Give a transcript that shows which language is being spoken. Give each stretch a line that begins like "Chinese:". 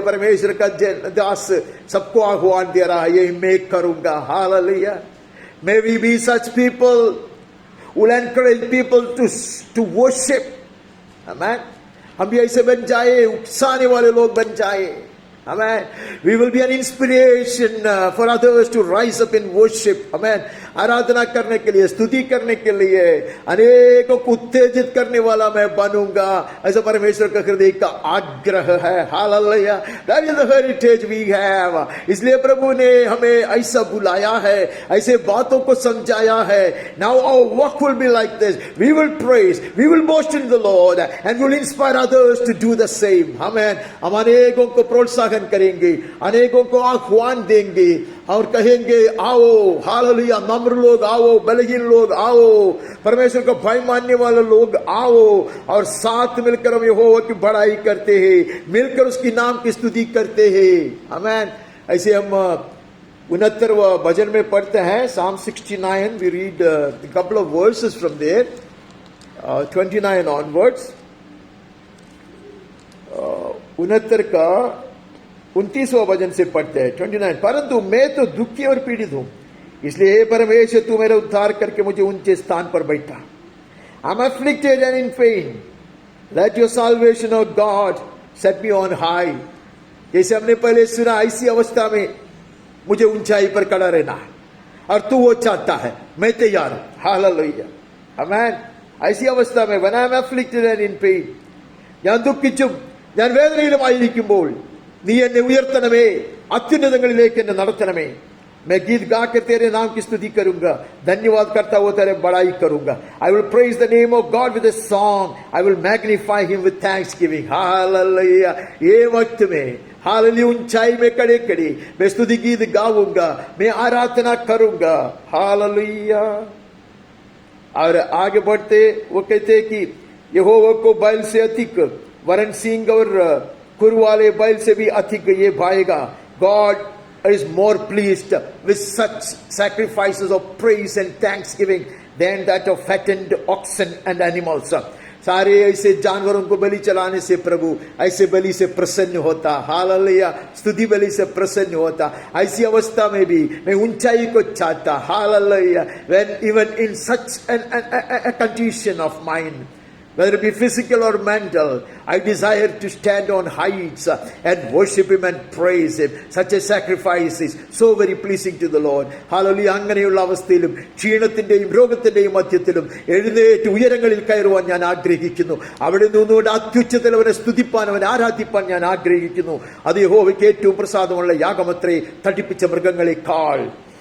Hindi: परमेश्वर का दास सबको आह्वान दे रहा है, ये मैं करूंगा. Hallelujah.
English: May we be such people will encourage people to worship. Amen.
Hindi: हम भी ऐसे बन जाए, उकसाने वाले लोग बन जाए. Amen.
English: We will be an inspiration for others to rise up in worship. Amen.
Hindi: आराधना करने के लिए, स्तुति करने के लिए अनेकों को उत्तेजित करने वाला मैं बनूंगा. ऐसा परमेश्वर का हृदय का आग्रह है. Hallelujah.
English: That is the heritage we have.
Hindi: इसलिए प्रभु ने हमें ऐसा बुलाया है, ऐसे बातों को समझाया है.
English: Now our work will be like this. We will praise, we will boast in the Lord and we will inspire others to do the same. Amen.
Hindi: हम अनेकों को प्रोत्साहन करेंगे, अनेकों को आह्वान देंगे और कहेंगे आओ. हालेलुया. नम्र लोग आओ, बलहीन लोग आओ, परमेश्वर को भय मानने वाले लोग आओ और साथ मिलकर हम यहोवा की बड़ाई करते हैं, मिलकर उसकी नाम की स्तुति करते हैं. आमेन. ऐसे हम 69वां भजन में पढ़ते हैं, Psalm 69. We read a couple of verses from there, 29 onwards. 69 का 29वां भजन से पढ़ते हैं 29. परंतु मैं तो दुखी और पीड़ित हूं, इसलिए हे परमेश्वर तू मेरा उद्धार करके मुझे ऊंचे स्थान पर बैठा.
English: I am afflicted and in pain, let your salvation O God set me on high.
Hindi: जैसे हमने पहले सुना, ऐसी अवस्था में मुझे ऊंचाई पर खड़ा रहना है और तू वो चाहता है, मैं तैयार हूं. हालेलुया. आमेन. ऐसी अवस्था में
English: when I am afflicted and in pain,
Malayalam: ഞാൻ ദുഃഖിച്ചും ഞാൻ വേദനയിലുമായിരിക്കുമ്പോൾ നീ എന്നെ ഉയർത്തണമേ, അത്യുന്നതങ്ങളിലേക്ക് എന്നെ നടത്തണമേ.
Hindi: मैं गीत गा के तेरे नाम की स्तुति करूंगा, धन्यवाद करता हुआ तेरे बड़ाई करूंगा.
English: I will praise the name of God with a song. I will magnify him with thanksgiving. Hallelujah.
Hindi: ये वक्त में हालेलुया ऊंचाई में खड़े खड़े मैं स्तुति गीत गाऊंगा, मैं आराधना करूंगा. हालेलुया. और आगे बढ़ते वो कहते हैं कि यहोवा को बैल से अधिक, वरन सिंह और खुर वाले बैल से भी अधिक ये भाएगा.
English: God is more pleased with such sacrifices of praise and thanksgiving than that of fattened oxen and animals.
Hindi: सारे ऐसे जानवरों को बलि चलाने से प्रभु ऐसे बलि से प्रसन्न होता। हालेलुया, स्तुति बलि से प्रसन्न होता। ऐसी अवस्था में भी मैं ऊंचाई को चाहता।
English: Hallelujah, when even in such a condition of mind, whether it be physical or mental, I desire to stand on heights and worship Him and praise Him. Such a sacrifice is so very pleasing to the Lord. Hallelujah.
Malayalam: അങ്ങനെയുള്ള അവസ്ഥയിലും ക്ഷീണത്തിന്റെയും രോഗത്തിന്റെയും മധ്യത്തിലും എഴുന്നേറ്റ് ഉയരങ്ങളിൽ കയറുവാൻ ഞാൻ ആഗ്രഹിക്കുന്നു. അവിടെ നിന്നുകൊണ്ട് അത്യുച്ചത്തിൽ അവനെ സ്തുതിപ്പാൻ അവനെ ആരാധിപ്പാൻ ഞാൻ ആഗ്രഹിക്കുന്നു. അത് യഹോവയ്ക്ക് ഏറ്റവും പ്രസാദമുള്ള യാഗമത്രേ തടിപ്പിച്ച മൃഗങ്ങളെക്കാൾ.